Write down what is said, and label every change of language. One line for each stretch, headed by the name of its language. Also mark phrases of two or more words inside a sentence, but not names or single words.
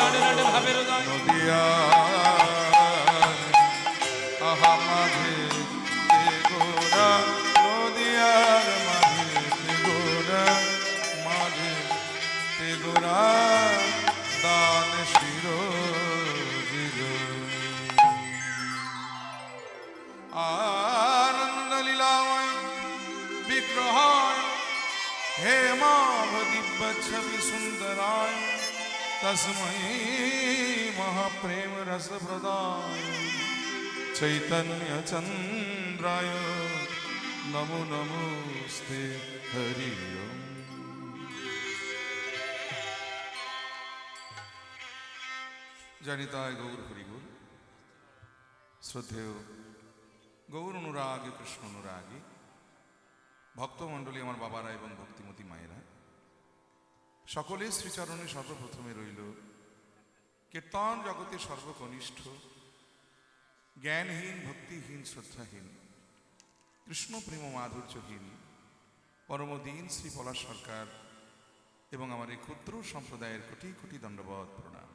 Bangla: নদিয়া আহা মাঝে তে গোরা নদিয়ার মাঝে তে গোরা মাঝে তে গোরা দান শির
Sanskrit: আনন্দ লীলাময় বিগ্রহায় হেমাভ দিব্য ছবি সুন্দরায় তস্मै महाप्रेम रस प्रदाय चैतन्य चंद्राय नमो नमोस्ते हरि ओम।
Bangla: জানিতায় গৌর হরিগুর শ্রদ্ধেয় গৌর অনুরাগী কৃষ্ণ অনুরাগী ভক্তমণ্ডলী আমার বাবারা এবং ভক্তিমতী মায়েরা সকলে শ্রীচরণে সর্বপ্রথমে রইল কীর্তন জগতের সর্বকনিষ্ঠ জ্ঞানহীন ভক্তিহীন শ্রদ্ধাহীন কৃষ্ণ প্রেম মাধুর্যহীন পরমদীন শ্রী পলাশ সরকার এবং আমার এই ক্ষুদ্র সম্প্রদায়ের কোটি কোটি দণ্ডবত প্রণাম।